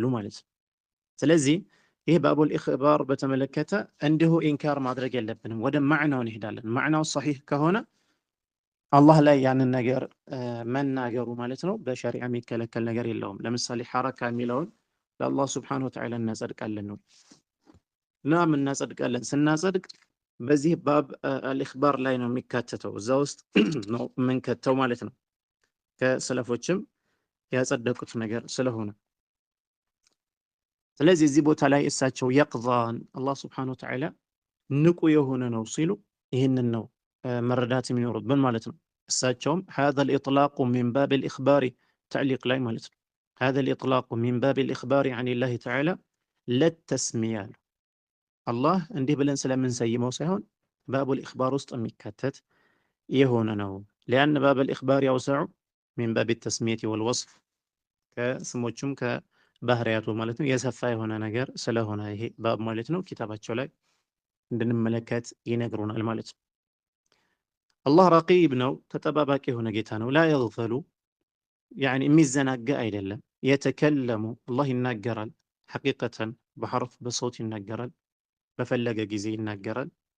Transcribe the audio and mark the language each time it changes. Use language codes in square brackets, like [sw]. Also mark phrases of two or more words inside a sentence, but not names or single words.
[am] ማለት ነው። ስለዚህ ይህ [ar] باب الإخبار [am] በተመለከተ እንዲሁ ኢንካር ማድረግ የለብንም። ወደ ማዕናው እንሄዳለን። ማዕናው ሰሒህ ከሆነ አላህ ላይ ያንን ነገር መናገሩ ማለት ነው በሸሪዓ የሚከለከል ነገር የለውም። ለምሳሌ ሐረካ የሚለውን ለአላህ [ar] سبحانه وتعالى [am] እናጸድቃለን ነው እና እናጸድቃለን። ስናጸድቅ በዚህ [ar] باب الإخبار [am] ላይ ነው የሚካተተው፣ እዛ ውስጥ ነው የምንከተው ማለት ነው። ከሰለፎችም ያጸደቁት ነገር ስለሆነ ስለዚህ እዚህ ቦታ ላይ እሳቸው የቅዛን [ar] الله سبحانه وتعالى [am] ንቁ የሆነ ነው ሲሉ ይህንን ነው መረዳት የሚኖርብን ማለት ነው። እሳቸውም [ar] هذا الإطلاق من باب الإخبار تعليق [am] ላይ ማለት ነው [ar] هذا الإطلاق من باب الإخبار عن الله تعالى لا التسمية [am] አላህ እንዲህ ብለን ስለምንሰይመው ሳይሆን [ar] باب الإخبار [am] ውስጥ የሚካተት የሆነ ነው። [ar] لأن باب الإخبار يوسع من باب التسمية والوصف [am] ከስሞቹም ከባህሪያቱ ማለት ነው የሰፋ የሆነ ነገር ስለሆነ ይሄ ባብ ማለት ነው ኪታባቸው ላይ እንድንመለከት ይነግሩናል ማለት ነው። አላህ ረቂብ ነው፣ ተጠባባቂ የሆነ ጌታ ነው። [ar] لا يغفل [am] ያኒ የሚዘናጋ አይደለም። የተከለሙ አላህ ይናገራል፣ [ar] حقيقةً بحرف بصوت [am] ይናገራል፣ በፈለገ ጊዜ ይናገራል።